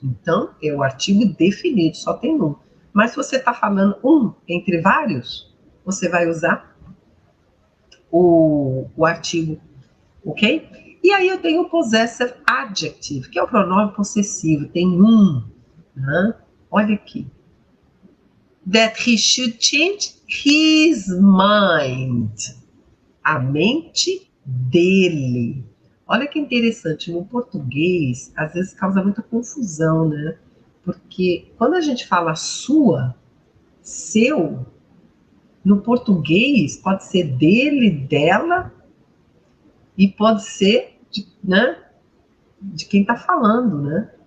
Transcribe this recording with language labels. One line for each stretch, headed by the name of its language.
Portuguese: Então, é o artigo definido, só tem um. Mas se você está falando um entre vários, você vai usar o artigo, ok? E aí eu tenho o possessive adjective, que é o pronome possessivo, tem um. Né? Olha aqui.
English: That he should change his mind.
Portuguese: A mente dele. Olha que interessante, no português, às vezes causa muita confusão, né? Porque quando a gente fala sua, seu, no português pode ser dele, dela, e pode ser né, de quem está falando, né?